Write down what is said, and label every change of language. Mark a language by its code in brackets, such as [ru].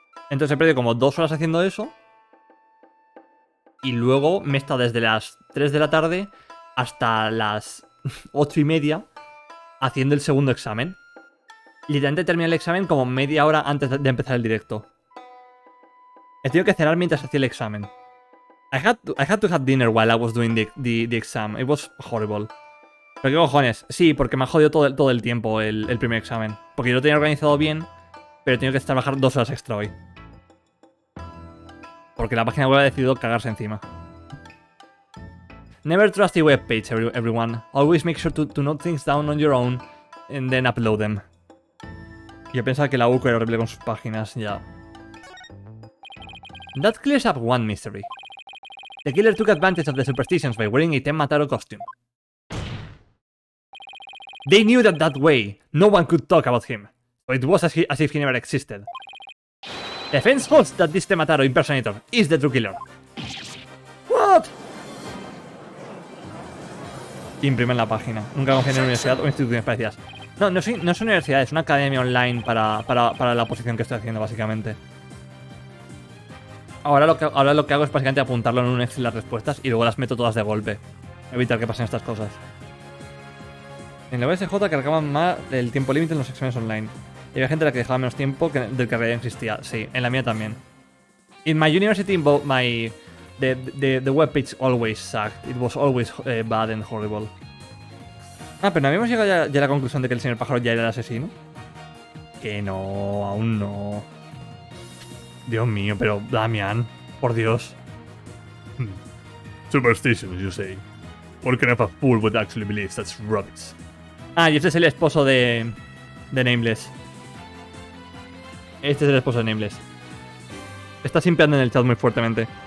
[es] Entonces he perdido como 2 horas haciendo eso. Y luego me he estado desde las 3 de la tarde hasta las 8:30 haciendo el segundo examen. Literalmente terminé el examen como media hora antes de empezar el directo. He tenido que cenar mientras hacía el examen. [en] I had to have dinner while I was doing the exam. It was horrible. [es] ¿Pero qué cojones? Sí, porque me ha jodido todo el tiempo el primer examen. Porque yo lo tenía organizado bien, pero he tenido que trabajar 2 horas extra hoy. Porque la página web ha decidido cagarse encima. [en] Never trust the web page, everyone. Always make sure to note things down on your own and then upload them. [es] Yo pensaba que la UCO era horrible con sus páginas, ya. [en] That clears up one mystery. The killer took advantage of the superstitions by wearing a Tenmataro costume. They knew that way no one could talk about him, so it was as if he never existed. The fence holds that this Tenmataro impersonator is the true killer. What? [es] Imprimen la página. Nunca confié en una universidad o instituciones parecidas. No, no es universidad, es una academia online para la posición que estoy haciendo, básicamente. Ahora lo que hago es básicamente apuntarlo en un Excel las respuestas y luego las meto todas de golpe. Evitar que pasen estas cosas. En la USJ cargaban más el tiempo límite en los exámenes online. Y había gente a la que dejaba menos tiempo del que en realidad existía. Sí, en la mía también. [en] In my university, the webpage always sucked. It was always bad and horrible. [es] Ah, pero ¿no habíamos llegado ya a la conclusión de que el señor pájaro ya era el asesino? Que no, aún no. Dios mío, pero Damian, por Dios. [en] Superstitions, you say. What kind of a fool would actually believe that's rubbish? [es] Ah, y este es el esposo de Nameless. Este es el esposo de Nameless. Está simpeando en el chat muy fuertemente.